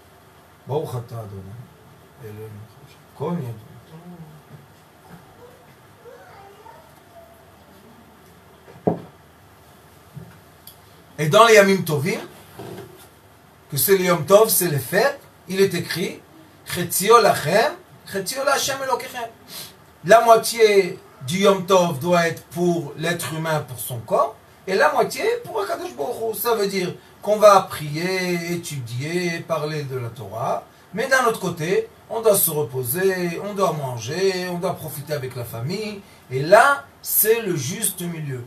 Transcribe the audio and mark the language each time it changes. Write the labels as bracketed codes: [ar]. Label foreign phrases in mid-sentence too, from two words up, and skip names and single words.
[fr] Et dans les [he] ימים טובים, [fr] que c'est les [he] יום טוב, [fr] c'est les fêtes, il est écrit [he] חציו לכם, חציו לכם אלוקיכם. [fr] La moitié du [he] יום טוב [fr] doit être pour l'être humain, pour son corps, et la moitié pour [he] הקדוש ברוך הוא. [fr] Ça veut dire qu'on va prier, étudier, parler de la Torah, mais d'un autre côté, on doit se reposer, on doit manger, on doit profiter avec la famille, et là, c'est le juste milieu.